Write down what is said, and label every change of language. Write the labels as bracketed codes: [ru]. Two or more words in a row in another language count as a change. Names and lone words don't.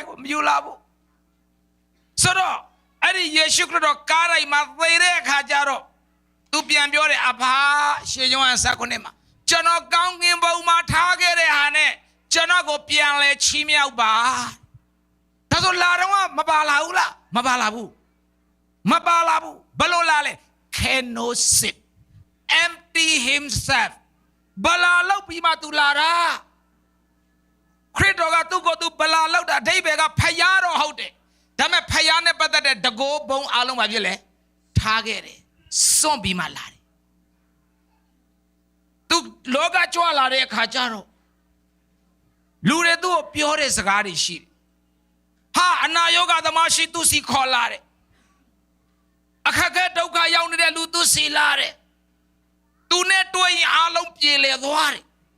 [my] ကိုမယူလာဘူးဆိုတော့အဲ့ဒီယေရှုခရစ်တော်ကားတိုင်းမှာသေတဲ့အခါကျတော့သူပြန်ပြောတယ်အဖာရှင်ယောဟန် 19မှာကျွန်တော်ကောင်းကင်ဘုံမှာထားခဲ့တဲ့ဟာနဲ့ကျွန်တော်ကိုပြန်လဲချီးမြှောက်ပါဒါဆိုလာတော့မပါလာဘူးလားမပါလာဘူးဘယ်လိုလာလဲ kenosis [en] empty himself [my] ဘလာလောက်ပြီးမှသူလာတာခရစ်တော်ကသူ့ကိုယ်သူဘလာလောက်တာအဓိပ္ပာယ်ကဖယားတော်ဟုတ်တယ်ဒါပေမဲ့ဖယားနဲ့ပတ်သက်တဲ့တကိုးဘုံအလုံးပါဖြစ်လေထားခဲ့တယ်စွန့်ပြီးမှလာတယ် သူလောကကြွလာတဲ့အခါကျတော့လူတွေသူ့ကိုပြောတဲ့စကားတွေရှိတယ်ဟာအနာယောဂသမားရှိသူစီခေါ်လာတယ်အခက်အခဲဒုက္ခရောက်နေတဲ့လူသူစီလာတယ်သူနဲ့တွေ့ရင်အလုံးပြေလည်သွားတယ်